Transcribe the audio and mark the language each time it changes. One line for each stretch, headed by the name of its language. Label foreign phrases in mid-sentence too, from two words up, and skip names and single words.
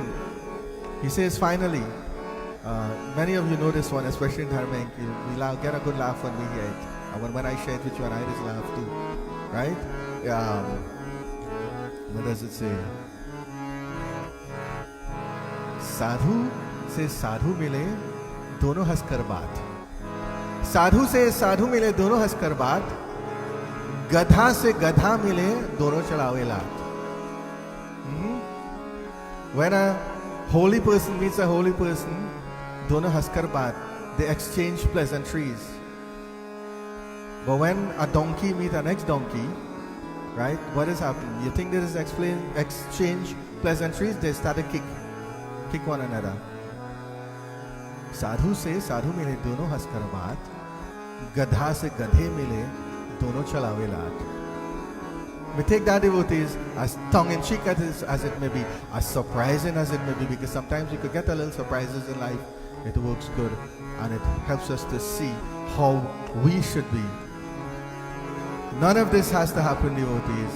English: He says finally, many of you know this one, especially in Dharma Inc. We get a good laugh when we hear it. And when I share it with you, and I just laugh too. Right? What does it say?
Hindi: Sadhu से साधु मिले दोनों हंसकर बात. साधु से साधु मिले दोनों हंसकर बात. गधा से गधा मिले दोनों चढ़ावे लात.
English: When a holy person meets a holy person,
Hindi: दोनों हंसकर बात,
English: they exchange pleasantries. But when a donkey meets an ex-donkey, right, what is happening? You think there is exchange pleasantries? They start to kick one another.
Hindi: साधु से साधु मिले दोनों हंसकर बात. गधा से गधे मिले दोनों चलावे लात.
English: We take that, devotees, as tongue-in-cheek as it may be, as surprising as it may be, because sometimes you could get a little surprises in life. It works good, and it helps us to see how we should be. None of this has to happen, devotees.